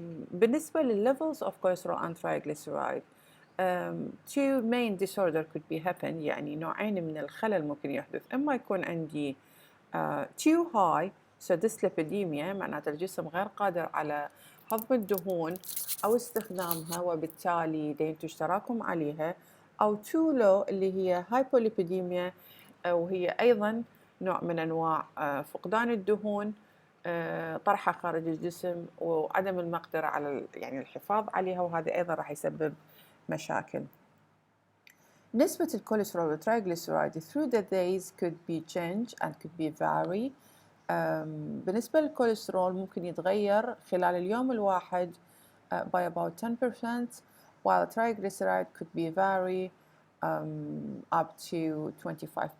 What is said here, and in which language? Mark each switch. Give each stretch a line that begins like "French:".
Arabic: بالنسبة لل
English: levels of cholesterol and triglyceride, two main disorder could be happen.
Arabic: يعني نوعين من الخلل ممكن يحدث. إما يكون عندي
English: too high
Arabic: so dyslipidemia معناته الجسم غير قادر على هضم الدهون أو استخدامها وبالتالي ينتج تراكم عليها، أو
English: too low
Arabic: اللي هي hypolipidemia وهي أيضا نوع من أنواع فقدان الدهون، طرحها خارج الجسم وعدم المقدرة على يعني الحفاظ عليها، وهذا أيضا راح يسبب مشاكل. نسبة الكوليسترول والترايغليسيرايد
English: through the days could be change and could be vary.
Arabic: بالنسبة للكوليسترول ممكن يتغير خلال اليوم الواحد
English: by about 10%, while triglyceride could be vary up to 25%.